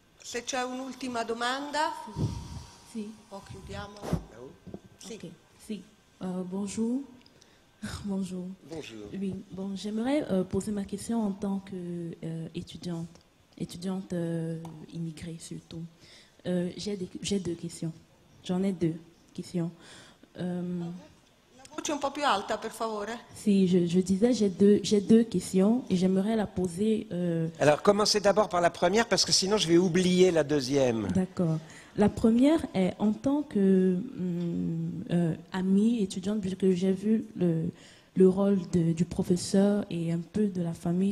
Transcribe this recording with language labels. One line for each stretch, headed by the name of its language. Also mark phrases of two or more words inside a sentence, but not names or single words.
Italian: Se c'è un'ultima domanda, Si. o chiudiamo. Sì. Ok. Si.
French: Bonjour. Bonjour. Bonjour. Oui, bon, j'aimerais poser ma question en tant qu'étudiante, étudiante immigrée surtout. J'ai deux questions. J'en ai deux questions.
Italian: La voce un po' più alta, per favore. Si,
French: je disais, j'ai deux questions et j'aimerais la poser. Alors, commencez d'abord par la première, parce que sinon je vais oublier la deuxième. D'accord. La première est en tant que amie étudiante, puisque j'ai vu le rôle du professeur et un peu de la famille.